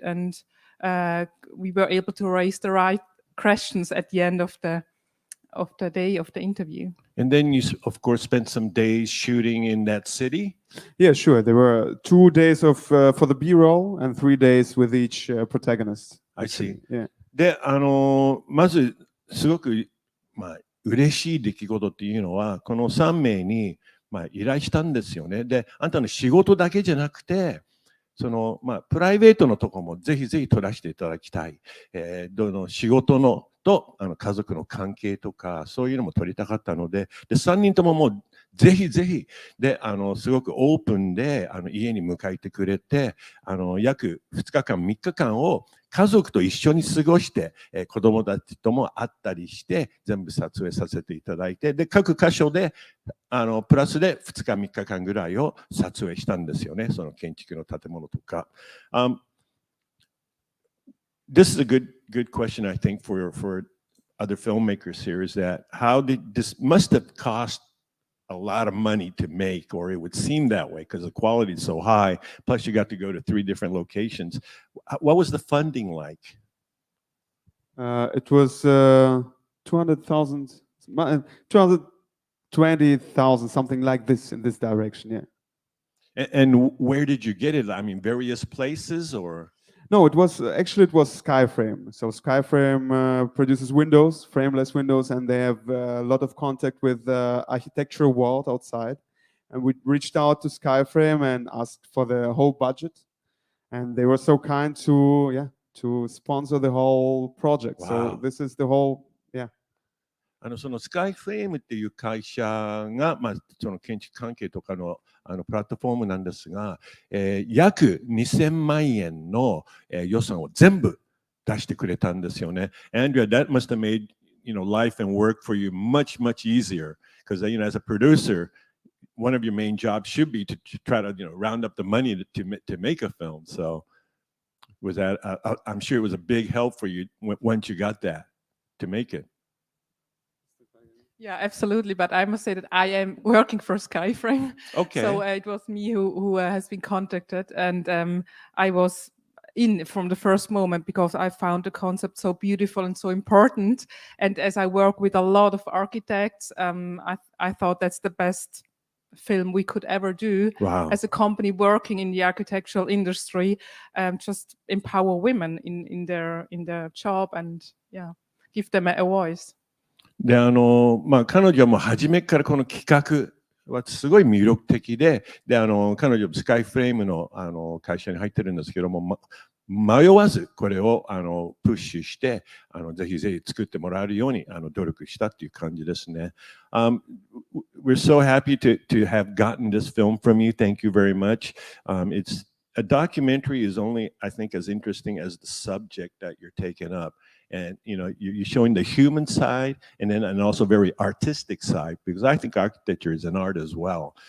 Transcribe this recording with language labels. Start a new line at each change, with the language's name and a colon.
English: And we were able to raise the right questions at the end of the of the day of the interview. And then you, of course, spent some days shooting in that city. Yeah, sure. There were 2 days of for the B-roll and 3 days with each protagonist. I see. Yeah.
Japanese: で、まず、すごく、嬉しい出来事っていうのは、この3名に、依頼したんですよね。で、あんたの仕事だけじゃなくて、プライベートのところもぜひぜひ撮らせていただきたい。仕事のと家族の関係とか、そういうのも撮りたかったので、3人とももうぜひぜひ、で、すごくオープンで家に迎えてくれて、約2日間、3日間を家族と一緒に過ごして、子供たちとも会ったりして、全部撮影させていただいて、で、各箇所で、プラスで2日、3日間ぐらいを撮影したんですよね、その建築の建物とか。
English: This is a good question, I think, for other filmmakers here, is that how did this must have cost a lot of money to make, or it would seem that way because the quality is so high. Plus, you got to go to 3 different locations. What was the funding like? It was 200,000, 220,000, something like this in this direction. Yeah. And where did you get it? I mean, various places, or? No, it was Skyframe. So Skyframe produces windows, frameless windows, and they have a lot of contact with the architectural world outside. And we reached out to Skyframe and asked for the whole budget, and they were so kind to sponsor the whole project. Wow. So this is the whole.
Japanese: そのスカイフレームっていう会社が、その建築関係とかのプラットフォームなんですが、約2000万円の、予算を全部出してくれたんですよね。
English: Andrea, that must have made, life and work for you much, much easier. Because, as a producer, one of your main jobs should be to try to, round up the money to make a film. So was that, I'm sure it was a big help for you once you got that to make it. Yeah, absolutely. But I must say that I am working for Skyframe. Okay. So it was me who has been contacted, and I was in from the first moment because I found the concept so beautiful and so important. And as I work with a lot of architects, I thought that's the best film we could ever do. Wow. As a company working in the architectural industry, just empower women in their job and give them a voice.
Japanese: で、彼女はもう初めからこの企画はすごい魅力的で、彼女スカイフレームの会社に入ってるんですけども、迷わずこれをプッシュして、ぜひぜひ作ってもらえるように努力したっていう感じですね。
English: We're so happy to have gotten this film from you. Thank you very much. It's a documentary is only, I think, as interesting as the subject that you're taking up. And you're showing the human side and also very artistic side, because I think architecture is an art as well.